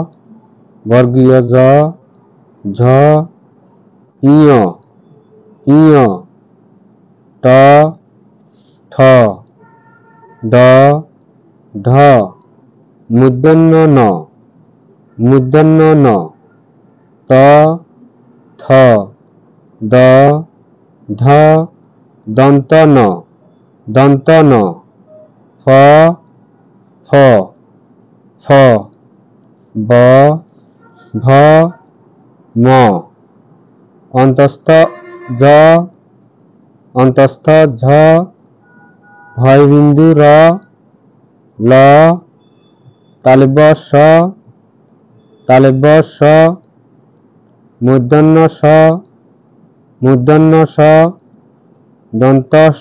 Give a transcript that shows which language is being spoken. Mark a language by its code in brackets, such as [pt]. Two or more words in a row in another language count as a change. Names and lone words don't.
[bn] ঝ, ঞ, ট, ঠ, ড, ঢ, মূর্ধন্য ণ, ত, থ, দ, ধ, দন্ত ন, ফ, ব, ভ, ম, অন্তস্থ জ, ঝ, ভয়বিন্দু র, ল, তালব্য স, মূর্ধন্য স, দন্ত